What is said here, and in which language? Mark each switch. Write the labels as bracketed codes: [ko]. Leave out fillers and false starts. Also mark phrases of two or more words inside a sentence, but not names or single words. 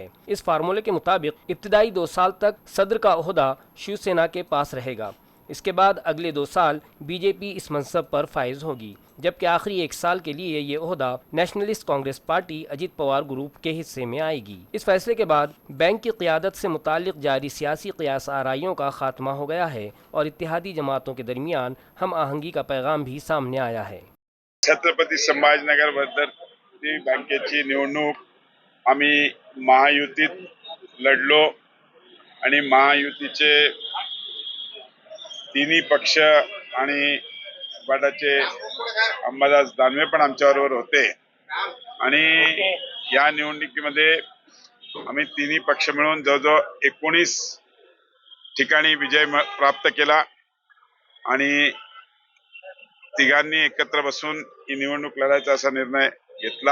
[ur] اس فارمولے کے مطابق ابتدائی 2 سال تک صدر کا عہدہ شیو سینا کے پاس رہے گا، اس کے بعد اگلے 2 سال BJP اس منصب پر فائز ہوگی، جبکہ آخری 1 سال کے لیے یہ عہدہ نیشنلسٹ کانگریس پارٹی اجیت پوار گروپ کے حصے میں آئے گی۔ اس فیصلے کے بعد بینک کی قیادت سے متعلق جاری سیاسی قیاس آرائیوں کا خاتمہ ہو گیا ہے اور اتحادی جماعتوں کے درمیان ہم آہنگی کا پیغام بھی سامنے آیا ہے۔ [mr] छत्रपती संभाजीनगर विद्यार्थी बँकेची निवडणूक आम्ही महायुतीत लढलो आणि महायुतीचे तिन्ही पक्ष आणि गटाचे अंबादास दानवे पण आमच्याबरोबर होते आणि या निवडणुकीमध्ये आम्ही तिन्ही पक्ष मिळून जवळजवळ 19 ठिकाणी विजय प्राप्त केला आणि तिघांनी एकत्र बसून ही निवडणूक लढायचा असा निर्णय घेतला।